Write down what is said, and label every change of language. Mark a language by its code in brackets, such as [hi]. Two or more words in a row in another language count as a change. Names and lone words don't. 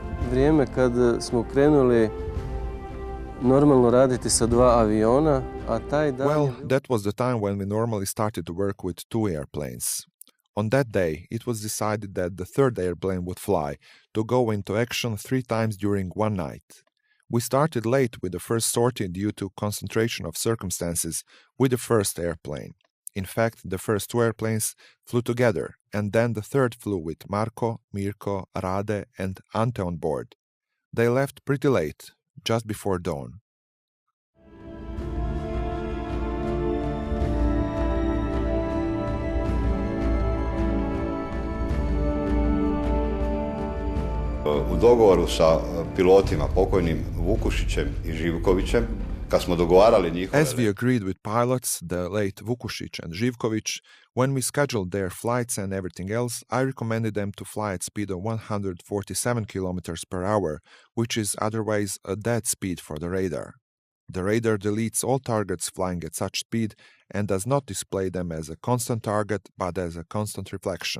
[hr] vrijeme kad smo krenuli normalno raditi sa 2 aviona, a taj dan... [en] Well, that was the time when we normally started to work with 2 airplanes. On that day, it was decided that the 3rd airplane would fly to go into action 3 times during one night. We started late with the first sortie due to concentration of circumstances with the first airplane. In fact, the first 2 airplanes flew together, and then the 3rd flew with Marko, Mirko, Rade, and Ante on board. They left pretty late, just before dawn. [hr] U dogovoru sa pilotima, pokojnim Vukušićem I Živkovićem, kad smo dogovarali njihove... [en] As we agreed with pilots, the late Vukušić and Živković, when we scheduled their flights and everything else, I recommended them to fly at speed of 147 kilometers per hour, which is otherwise a dead speed for the radar. The radar deletes all targets flying at such speed and does not display them as a constant target, but as a constant reflection.